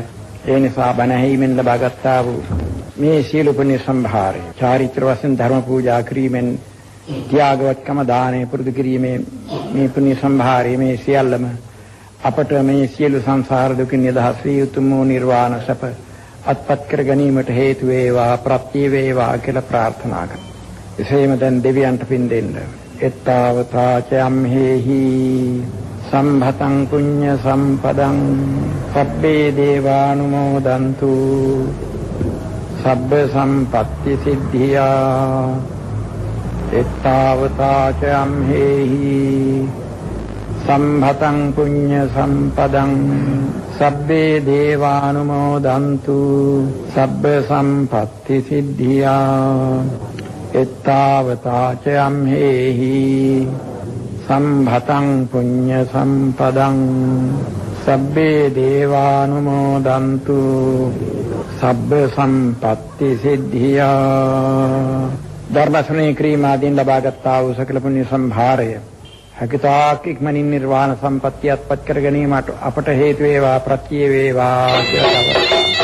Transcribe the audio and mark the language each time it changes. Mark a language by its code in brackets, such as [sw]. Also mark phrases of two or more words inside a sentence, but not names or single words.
[si] ඒ නිසා බණ ඇහිීමෙන් ලබාගත්තා වූ මේ සියලු පුණ්‍ය සම්භාරය චාරිත්‍ර වශයෙන් ධර්ම පූජා කිරීමෙන්, ත්‍යාගවත්කම දානය පුරුදු කිරීමේ මේ පුණ්‍ය සම්භාරය මේ සියල්ලම අපට මේ සියලු සංසාර දුකින් නිදහස් වී උතුම් වූ නිර්වාණ සප අත්පත් කර ගැනීමට හේතු වේවා ප්‍රත්‍ය වේවා කියලා ප්‍රාර්ථනා කරනවා. එසේම දැන් දෙවියන්ට පින් දෙන්න. [pi] එත්තාවතා චම්හෙහි සම්භතං පුඤ්ඤ සම්පදං සබ්බේ දේවානුමෝදන්තු සබ්බ සම්පත්ති සිද්ධියා. එත්තාවතා චම්හෙහි සම්භතං පුඤ්ඤ සම්පදං සබ්බේ දේවානුමෝදන්තු සබ්බ සම්පත්ති සිද්ධියා. එත්තාවතා චම්හෙහි සම්භතං පුඤ්ඤ සම්පදං සබ්බේ දේවානුමෝදන්තු සබ්බ සම්පත්ති සිද්ධියා. [si] ධර්ම ශ්‍රවණය කිරීම ආදීන් ලබාගත්තා වූ සකල පුණ්‍ය සම්භාරය හැකිතාක් ඉක්මනින් නිර්වාණ සම්පත්තිය අත්පත් කර ගැනීමට අපට හේතු වේවා ප්‍රත්‍ය වේවා කියලා